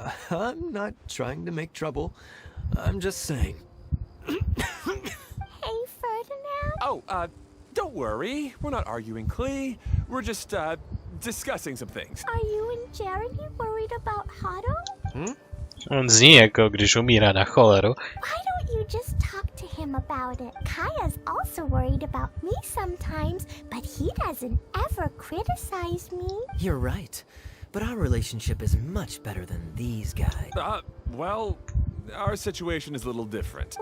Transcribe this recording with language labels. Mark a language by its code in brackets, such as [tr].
[en] I'm not trying to make trouble. I'm just saying. Hey, Ferdinand? Oh, don't worry. We're not arguing, Klee. We're just, discussing some things. Are you and Jeremy worried about Hado? [cs] On zní jako když umírá na choleru. [en] Why don't you just talk to him about it? Kaya's also worried about me sometimes, but he doesn't ever criticize me. You're right. But our relationship is much better than these guys. Well, our situation is a little different.